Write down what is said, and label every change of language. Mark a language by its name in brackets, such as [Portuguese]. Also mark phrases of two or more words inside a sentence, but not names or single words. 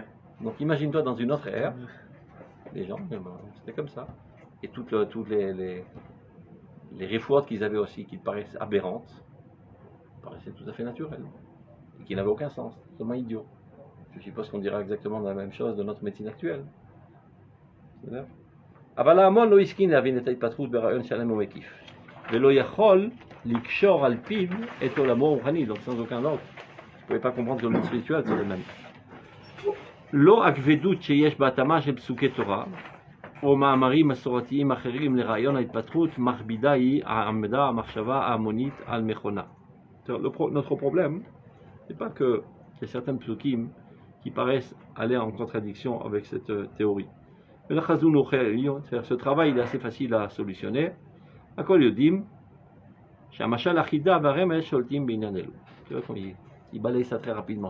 [French] Donc imagine-toi dans une autre ère, les gens, c'était comme ça. Et toutes les réfouates qu'ils avaient aussi, qui paraissent aberrantes, paraissaient tout à fait naturelles. Et qui n'avaient aucun sens, seulement idiots. Je suppose qu'on dira exactement la même chose de notre médecine actuelle. [Hebrew] אבל ההמון לא הסכים להבין את ההתפתחות ברעיון שלם ומקיף ולא יכול לקשור על פיו את עולמו הרוחני, [French] donc sans aucun ordre. Je ne pouvais pas comprendre que le monde spirituel c'est le même. [Hebrew] לא הכבדות שיש בהתאמה של פסוקי תורה או מאמרים מסורתיים אחרים לרעיון ההתפתחות מכבידה היא העמדה המחשבה ההמונית על מכונה. [French] Notre problème, c'est pas que il y a certains psukim qui paraissent aller en contradiction avec cette théorie. Ce travail il est assez facile à solutionner. Tu vois comme il balaye ça très rapidement.